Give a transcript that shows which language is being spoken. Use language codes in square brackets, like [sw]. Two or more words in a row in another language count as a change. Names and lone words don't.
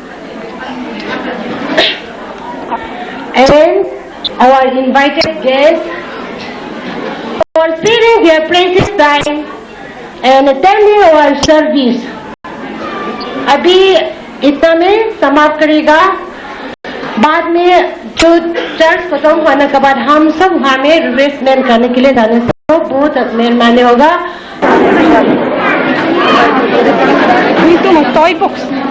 [en] And our invited guests for sparing their precious time and attending our service. [hi] अभी इतना में समाप्त करेगा। बाद में जो चर्च खत्म होने के बाद हम सब वहाँ में रिफ्रेशमेंट करने के लिए जाने से बहुत मेहरबानी होगा। [tl] Dito ng toy box.